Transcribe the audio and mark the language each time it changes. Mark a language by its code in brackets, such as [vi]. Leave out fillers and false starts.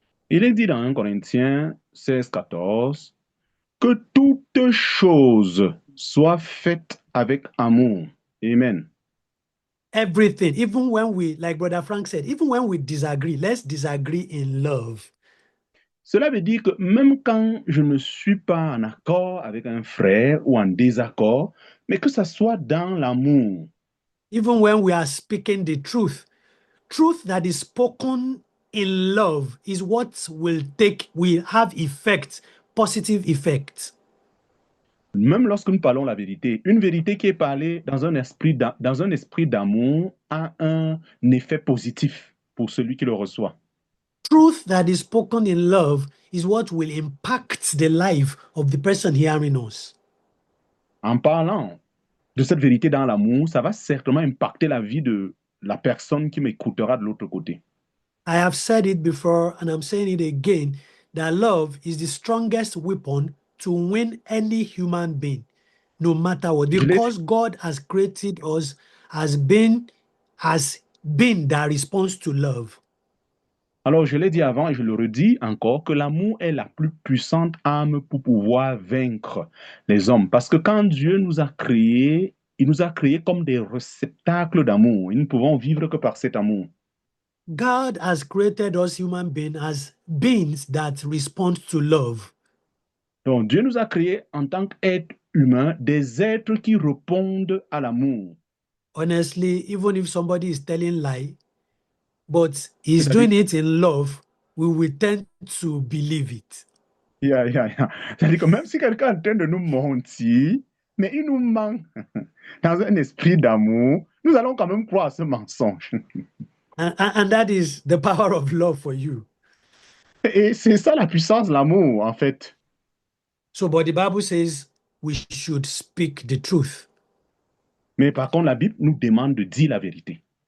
[fr] Il est dit dans 1 Corinthiens 16, 14, que toute chose soit faite avec amour. [en] Amen. Everything, even when we, like Brother Frank said, even when we disagree, let's disagree in love. [fr] Cela veut dire que même quand je ne suis pas en accord avec un frère ou en désaccord, mais que ça soit dans l'amour. [en] Even when we are speaking the truth that is spoken in love is what will have effect, positive effect. [fr] Même lorsque nous parlons la vérité, une vérité qui est parlée dans un esprit d'amour a un effet positif pour celui qui le reçoit. [en] Truth that is spoken in love is what will impact the life of the person hearing us. [fr] En parlant de cette vérité dans l'amour, ça va certainement impacter la vie de la personne qui m'écoutera de l'autre côté. [en] I have said it before and I'm saying it again, that love is the strongest weapon to win any human being, no matter what. Because God has created us has been that response to love. [fr] Alors, je l'ai dit avant et je le redis encore que l'amour est la plus puissante arme pour pouvoir vaincre les hommes. Parce que quand Dieu nous a créés, il nous a créés comme des réceptacles d'amour. Et nous ne pouvons vivre que par cet amour. [en] God has created us human beings as beings that respond to love. [fr] Donc, Dieu nous a créés en tant qu'êtres humains, des êtres qui répondent à l'amour. [en] Honestly, even if somebody is telling lie, but he's doing it in love, we will tend to believe it. [fr] C'est-à-dire que même si quelqu'un est en train de nous mentir, mais il nous ment dans un esprit d'amour, nous allons quand même croire à ce mensonge. [en] And that is the power of love for you. [fr] Et c'est ça la puissance de l'amour, en fait. [en] So, but the Bible says we should speak the truth. [fr] Mais par contre, la Bible nous demande de dire la vérité.